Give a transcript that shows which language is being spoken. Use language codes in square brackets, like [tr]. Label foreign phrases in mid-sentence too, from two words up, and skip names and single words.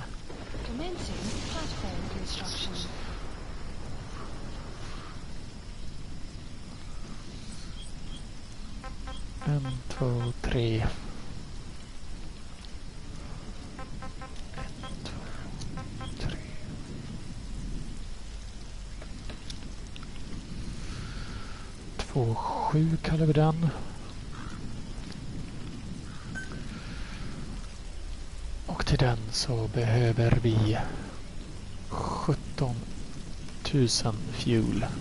[en] Commencing platform construction. [sv] En, två, tre. 1, 2, 3. 2, 7 kallar vi den. Och till till den så behöver vi 17 000 fuel.